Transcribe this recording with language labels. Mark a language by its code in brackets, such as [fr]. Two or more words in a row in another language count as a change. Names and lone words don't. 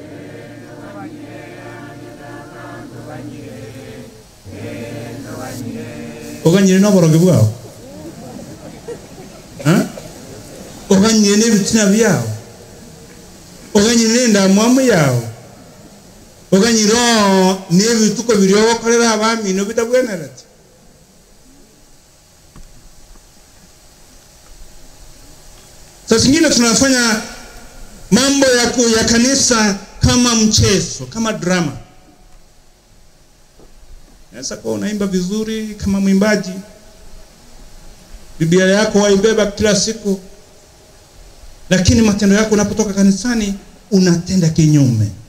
[guz] Oganyire no boronge bwao. Oganyire ne bitina byao. Oganyire nda mwamu yao. Oganyire ne bituko biriyo bakorera abami no bitabwenerati. [sw] Sasa zingine tunafanya mambo ya kanisa kama mchezo, kama drama. Unaweza kuwa unaimba vizuri kama mwimbaji, Biblia yako waibeba kila siku, lakini matendo yako unapotoka kanisani unatenda kinyume.